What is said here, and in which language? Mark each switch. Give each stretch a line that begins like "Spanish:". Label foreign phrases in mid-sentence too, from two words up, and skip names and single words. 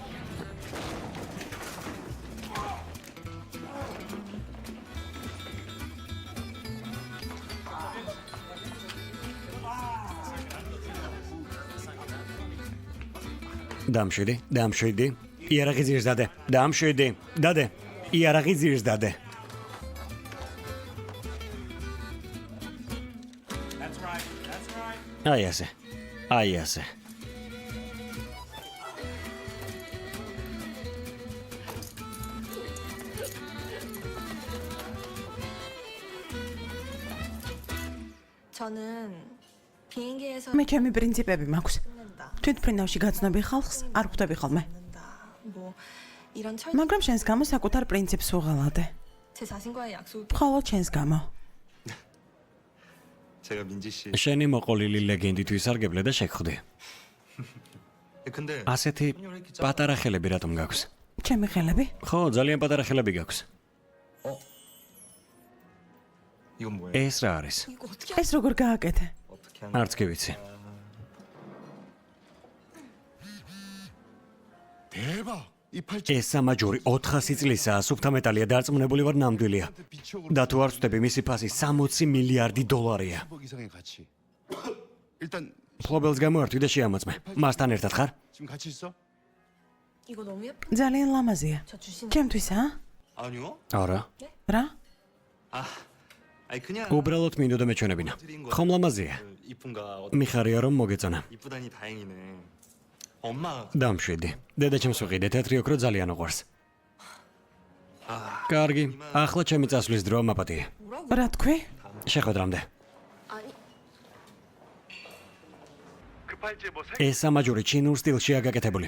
Georgian: დამშვიდი, დამშვიდი. იარაღი ძირს დადე. დამშვიდი. დადე. იარაღი ძირს დადე. აი ასე. აი ასე.
Korean: 저는 비행기에서
Georgian: მე ჩემი პრინციპები მაქვს.
Korean: 듣는다.
Georgian: თვითმფრინავში გაცნობი ხალხს არ ხვდები ხოლმე.
Korean: 듣는다. 뭐 이런 철
Georgian: მაგრამ შენს გამო საკუთარ პრინციპს უღალატე.
Korean: 제 자신과의 약속
Georgian: მხოლოდ შენს გამო.
Korean: 제가 민지 씨.
Georgian: შენი მოყოლილი ლეგენდით ვისარგებლე და შეგხვდი.
Korean: 근데
Georgian: ასეთი პატარა ხელები რატომ გაქვს? ჩემი ხელები? ხო, ძალიან პატარა ხელები გაქვს.
Korean: 이건 뭐예요?
Georgian: ეს რა არის?
Korean: 이거 어떻게
Georgian: ეს როგორ გააკეთე?
Korean: 어떻게 하는
Georgian: არც კი ვიცი.
Korean: 대박! 이 팔찌
Georgian: ეს სამაჯური 400 წლისაა, სუფთა მეტალია, დარწმუნებული ვარ ნამდვილია.
Korean: 비치오고
Georgian: და თუ არ ვწდები, მისი ფასი 60 მილიარდი დოლარია.
Korean: 10억 이상의 가치. 일단
Georgian: ფლობელს გამოართვი და შეამოწმე. მასთან ერთად ხარ?
Korean: 지금 같이 있어? 이거 너무 예쁜
Georgian: ძალიან ლამაზია.
Korean: 저 주신
Georgian: ჩემთვისა?
Korean: 아니요.
Georgian: არა. რა?
Korean: 아니 그냥
Georgian: უბრალოდ მინდოდა მეჩვენებინა. ხომ ლამაზია?
Korean: 이쁜가
Georgian: მიხარია რომ მოგეწონა.
Korean: 이쁘다니 다행이네. 엄마
Georgian: დამშვიდი. დედაჩემს ვიყიდე თეთრი ოქრო ძალიან უყვარს. კარგი, ახლა ჩემი წასვლის დროა მაპატიე. რა თქვი? შეხვედრამდე.
Korean: 아니
Georgian: ეს სამაჯური ჩინურ სტილშია გაკეთებული.